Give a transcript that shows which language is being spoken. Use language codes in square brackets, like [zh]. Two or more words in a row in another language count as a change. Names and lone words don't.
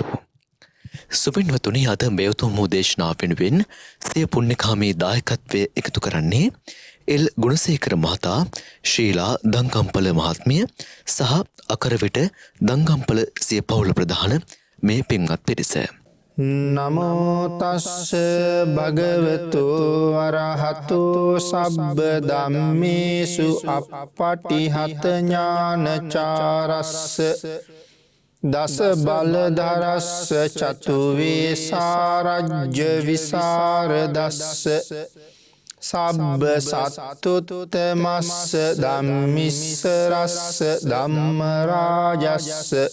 [si] සුපින්වතුනි, අද මේ උතුම් වූ දේශනාව වෙනුවෙන් සිය පුණ්‍යකාමී දායකත්වය එකතු කරන්නේ එල් ගුණසේකර මහතා, ශීලා දංගම්පල මහත්මිය සහ අකරවිට දංගම්පල සිය පවුල ප්‍රධාන මේ පින්වත් පිරිස. [pi] නමෝ තස්ස භගවතු අරහතු සබ්බ ධම්මේසු අප්පටිහත ඥානචාරස්ස දස බලධරස්ස චතු වේසාරජ්‍ය විසරදස්ස සබ්බ සත්තුත්තමස්ස ධම්මිස්සරස්ස ධම්ම රාජස්ස